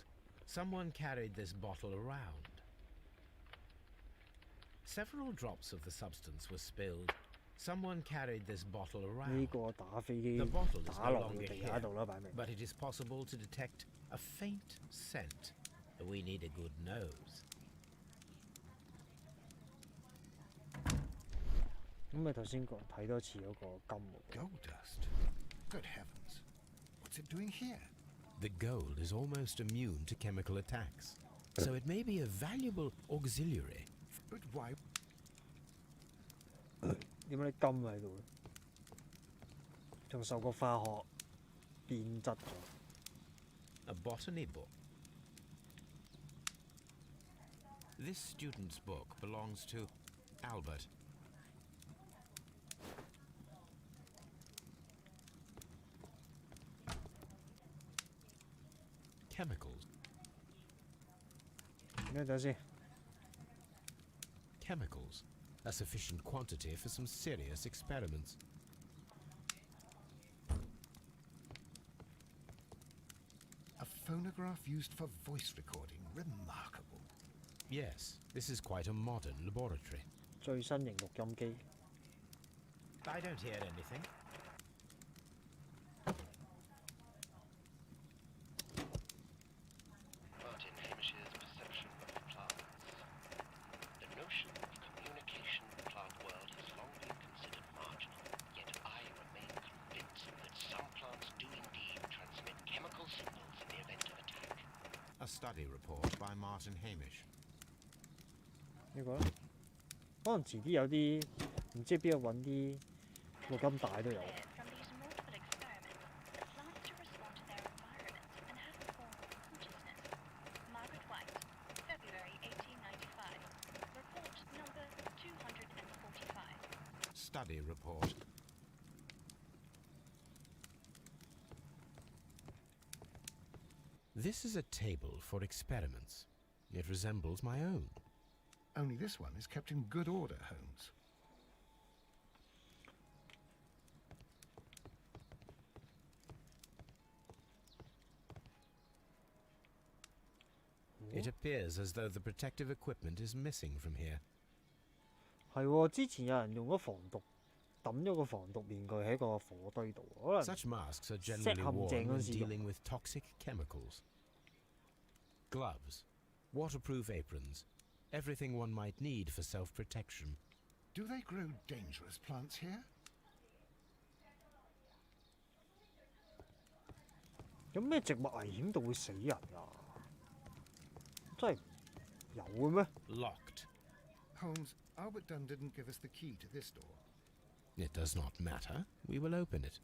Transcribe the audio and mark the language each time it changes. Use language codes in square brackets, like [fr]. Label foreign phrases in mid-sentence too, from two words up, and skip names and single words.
[en] Someone carried this bottle around. Several drops of the substance were spilled. Someone carried this bottle around. The bottle is no longer here, but it is possible to detect a faint scent. We need a good nose. [yue] 咁咪頭先睇多次嗰個金喎。 [en] Gold dust? Good heavens. What's it doing here? The gold is almost immune to chemical attacks, so it may be a valuable auxiliary. But why? [yue] 點解啲金喺度咧？仲受過化學變質咗。 [en] A botany book. This student's book belongs to Albert. Chemicals. [yue] 咩等先 [en] Chemicals. A sufficient quantity for some serious experiments. A phonograph used for voice recording. Remarkable. Yes, this is quite a modern laboratory. [yue] 最新型錄音機。 [en] I don't hear anything. Martin Hamish's perception of plants. The notion of communication in the plant world has long been considered marginal, yet I remain convinced that some plants do indeed transmit chemical signals in the event of attack. A study report by Martin Hamish. [yue] 呢個咧，可能遲啲有啲唔知邊度揾啲錄音帶都有。 [en] Study report. This is a table for experiments. It resembles my own. Only this one is kept in good order, Holmes. It appears as though the protective equipment is missing from here. [yue] 係喎，之前有人用咗防毒，抌咗個防毒面具喺個火堆度，可能 [en] Such masks are ，set generally [yue] 陷 [en] worn [yue] 阱嗰 [en] when [yue] 時用。 [en] dealing with toxic chemicals. Gloves, waterproof aprons, everything one might need for self-protection. Do they grow dangerous plants here? [yue] 有咩植物危險到會死人啊？真係有嘅咩？ [en] Locked. Holmes, Albert Dunn didn't give us the key to this door. It does not matter. We will open it.